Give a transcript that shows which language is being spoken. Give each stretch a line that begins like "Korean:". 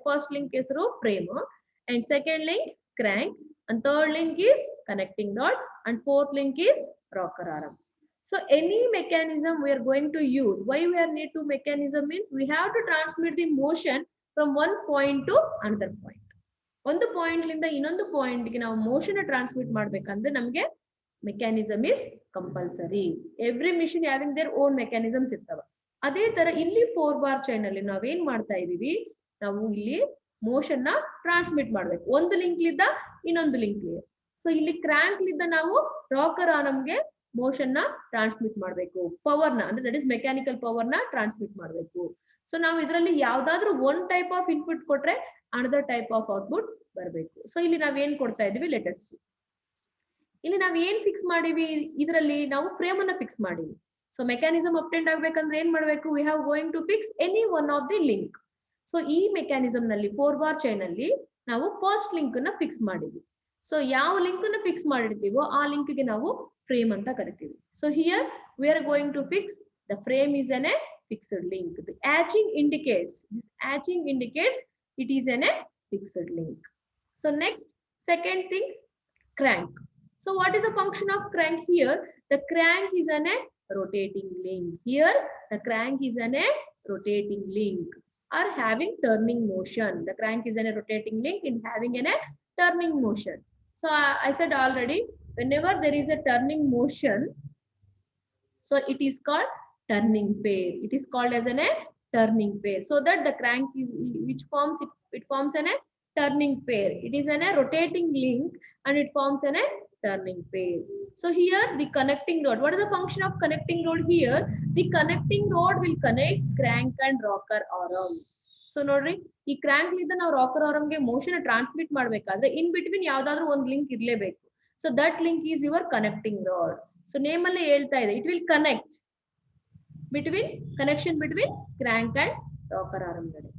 English: First link
Kannada: ಹೆಸರು
English: frame, and second link crank, and third link is connecting rod, and fourth link is rocker arm. So any mechanism we are going to use. Why we are need to mechanism means we have to transmit the motion from one point to another point.
Kannada: ಒಂದು point ಲಿಂದ ಇನ್ನೊಂದು point ಗೆ ನಾವು motion transmit ಮಾಡ್ಬೇಕಂದ್ರೆ ನಮಗೆ mechanism
English: Is compulsory. Every machine having their own mechanisms
Kannada: ಇರ್ತವೆ. ಅದೇ ತರ ಇಲ್ಲಿ 4-bar ಚೈನ್ ಅಲ್ಲಿ ನಾವೇನ್ ಮಾಡ್ತಾ ಇದೀವಿ? ನಾವು ಇಲ್ಲಿ ಮೋಷನ್ ನ ಟ್ರಾನ್ಸ್ಮಿಟ್ ಮಾಡ್ಬೇಕು ಒಂದು ಲಿಂಕ್ ಲಿಂದ ಇನ್ನೊಂದು ಲಿಂಕ್ ಗೆ. ಸೊ ಇಲ್ಲಿ ಕ್ರಾಂಕ್ ಲಿಂದ ನಾವು ರಾಕರ್ ಆರ್ಮ್ಗೆ ಮೋಷನ್ ನ ಟ್ರಾನ್ಸ್ಮಿಟ್ ಮಾಡಬೇಕು. ಪವರ್ ನ ಅಂದ್ರೆ
English: that is mechanical power
Kannada: ನ ಟ್ರಾನ್ಸ್ಮಿಟ್ ಮಾಡಬೇಕು. ಸೊ ನಾವು ಇದರಲ್ಲಿ ಯಾವ್ದಾದ್ರು
English: one type of input
Kannada: ಕೊಟ್ರೆ
English: another type of output
Kannada: ಬರಬೇಕು. ಸೊ ಇಲ್ಲಿ ನಾವ್ ಏನ್ ಕೊಡ್ತಾ ಇದೀವಿ?
English: Let us see.
Kannada: ಇಲ್ಲಿ ನಾವ್ ಏನ್ ಫಿಕ್ಸ್ ಮಾಡಿವಿ? ಇದರಲ್ಲಿ ನಾವು ಫ್ರೇಮ್ ಅನ್ನ ಫಿಕ್ಸ್ ಮಾಡಿವಿ. ಸೊ ಮೆಕ್ಯಾನಿಸಮ್ ಅಪ್ಟೆಂಡ್ ಆಗ್ಬೇಕಂದ್ರೆ ಏನ್ ಮಾಡ್ಬೇಕು?
English: We have going to fix any one of the link.
Kannada: So ಈ ಮೆಕ್ಯಾನಿಸಮ್ ನಲ್ಲಿ 4-bar ಚೈನ್ ಅಲ್ಲಿ ನಾವು ಫಸ್ಟ್ ಲಿಂಕ್ ನ ಫಿಕ್ಸ್ ಮಾಡಿದ್ವಿ. ಸೊ ಯಾವ ಲಿಂಕ್ ನ ಫಿಕ್ಸ್ ಮಾಡಿರ್ತೀವೋ ಆ ಲಿಂಕ್ ಗೆ ನಾವು ಫ್ರೇಮ್ ಅಂತ ಕರಿತೀವಿ.
English: So here we are going to fix The frame is a fixed link. The hatching indicates, this hatching indicates it is a fixed link. So next, second thing, crank. So what is the function of crank here? The crank is a rotating link. Here, the crank is a rotating link or having turning motion. The crank is a rotating link in having a turning motion. So I said already, whenever there is a turning motion, so it is called turning pair. It is called as a turning pair. So that the crank is which forms it forms a turning pair. It is a rotating link and it forms a turning pair. So here the connecting rod. What is the function of connecting rod here? The connecting rod will connect crank and rocker arm.
Kannada: So ನೋಡ್ರಿ ಈ crank ಲಿಂದ ನಾವು rocker ಆರ್ಮ್ಗೆ motion transmit ಮಾಡಬೇಕಾದ್ರೆ in between ಯಾವ್ದಾದ್ರು ಒಂದು link ಇರಲೇಬೇಕು.
English: So that link is your connecting rod. So name
Kannada: ಅಲ್ಲೇ ಹೇಳ್ತಾ ಇದೆ,
English: It will connect between connection between crank and rocker arm.